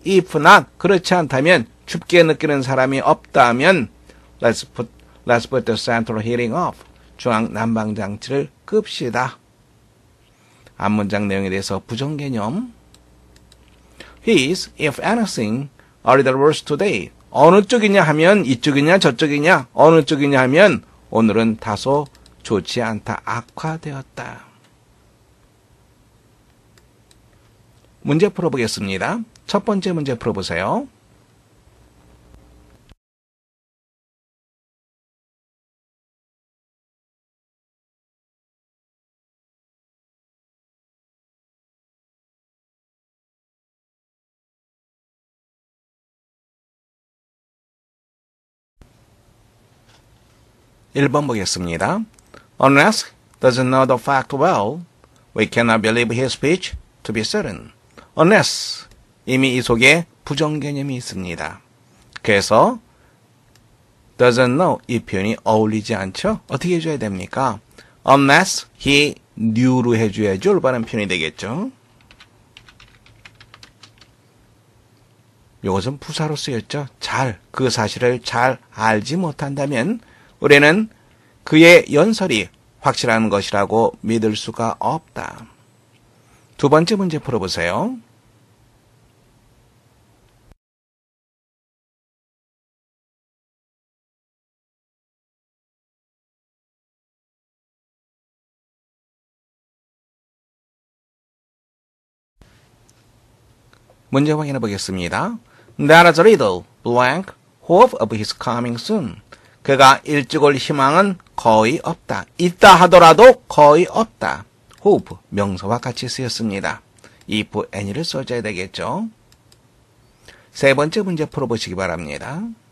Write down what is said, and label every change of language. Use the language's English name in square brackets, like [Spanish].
[English] If not, [Korean] 그렇지 않다면, 춥게 느끼는 사람이 없다면, [English] let's put the central heating off. [Korean] 중앙 난방 장치를 끕시다. 앞문장 내용에 대해서 부정 개념. [English] He is, if anything, a little worse today. [Korean] 어느 쪽이냐 하면 이쪽이냐 저쪽이냐 어느 쪽이냐 하면 오늘은 다소 좋지 않다. 악화되었다. 문제 풀어보겠습니다. 첫 번째 문제 풀어보세요. (1번) 보겠습니다. [English] Unless doesn't know the fact well, we cannot believe his speech to be certain. [Korean] Unless, 이미 이 속에 부정 개념이 있습니다. 그래서 doesn't know, 이 표현이 어울리지 않죠? 어떻게 해줘야 됩니까? [English] Unless he knew [Korean] 로 해줘야죠. 올바른 표현이 되겠죠. 이것은 부사로 쓰였죠. 그 사실을 잘 알지 못한다면 우리는 그의 연설이 확실한 것이라고 믿을 수가 없다. 두 번째 문제 풀어보세요. 문제 확인해 보겠습니다. [English] There is little blank hope of his coming soon. [Korean] 그가 일찍 올 희망은 거의 없다. 있다 하더라도 거의 없다. hope, 명사와 같이 쓰였습니다. if any를 써줘야 되겠죠. 세 번째 문제 풀어보시기 바랍니다.